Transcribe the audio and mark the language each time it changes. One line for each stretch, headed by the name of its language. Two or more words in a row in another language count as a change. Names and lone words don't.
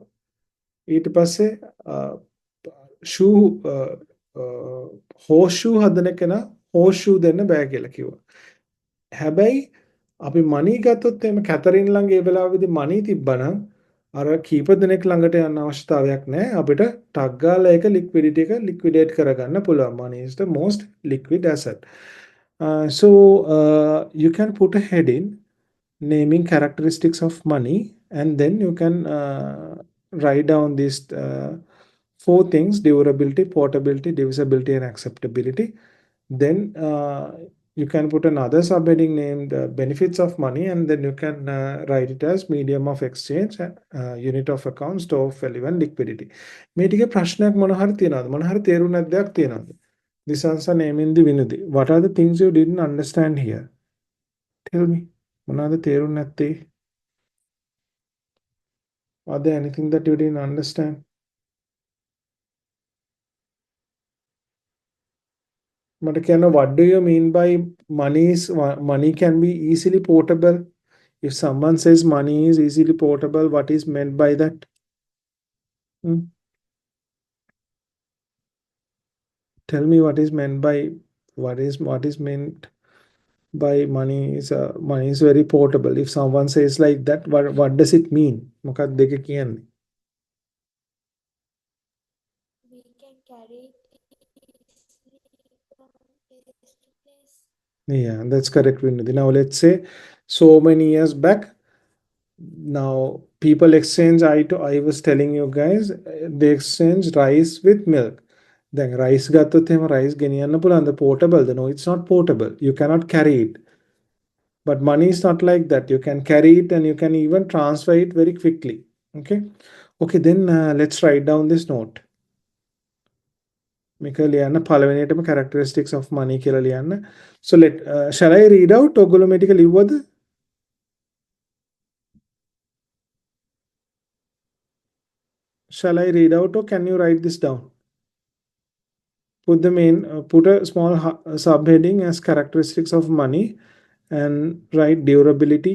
Sinhala: ඊට පස්සේ
English: shoe horse shoe
Sinhala: හදන කෙනා
English: horse shoe
Sinhala: දෙන්න බෑ කියලා කිව්වා. හැබැයි අපි මනි ගත්තොත් එහෙම කැතරින් ළඟ ඒ වෙලාවේදී මනි තිබ්බනම් අර කීප දෙනෙක් ළඟට යන්න අවශ්‍යතාවයක් නැහැ. අපිට ටක් ගාලා ඒක ලික්විඩිටි එක ලික්විඩේට් කරගන්න පුළුවන්.
English: Money is the most liquid asset. So you can put a heading naming characteristics of money, and then you can write down these 4 things: durability, portability, divisibility, and acceptability. Then you can put another subheading named benefits of money, and then you can write it as medium of exchange, unit of account, store of value, and liquidity.
Sinhala: මේ ටික ප්‍රශ්නයක් මොන හරි තියනවද? මොන හරි තේරුණක් දෙයක් තියනවද?
English: This answer naming the Vinudi. What are the things you didn't understand here? Tell me.
Sinhala: මොනවද තේරුණ නැත්තේ?
English: Are there anything that you didn't understand? Matakana, what do you mean by money can be easily portable? If someone says money is easily portable, what is meant by that? Tell me what is meant by what is meant by money is very portable. If someone says like that, what does it mean?
Sinhala: මොකක්ද දෙක කියන්නේ?
English: We can carry it easily from place to place. Yeah, that's correct, Vinudi. Now let's say so many years back, now people exchange I was telling you guys, they exchange rice with milk. Then rice
Sinhala: ගත්තොත් එහෙම rice ගෙනියන්න පුළුවන්ද portable?
English: No, it's not portable. You cannot carry it. But money is not like that. You can carry it and you can even transfer it very quickly. Okay, then let's write down this note.
Sinhala: මේක ලියන්න පළවෙනියටම
English: characteristics of money
Sinhala: කියලා ලියන්න.
English: So shall I read out?
Sinhala: ඔයගොල්ලෝ මේ ටික ලිව්වද?
English: Shall I read out or can you write this down? Put a small subheading as characteristics of money and write durability.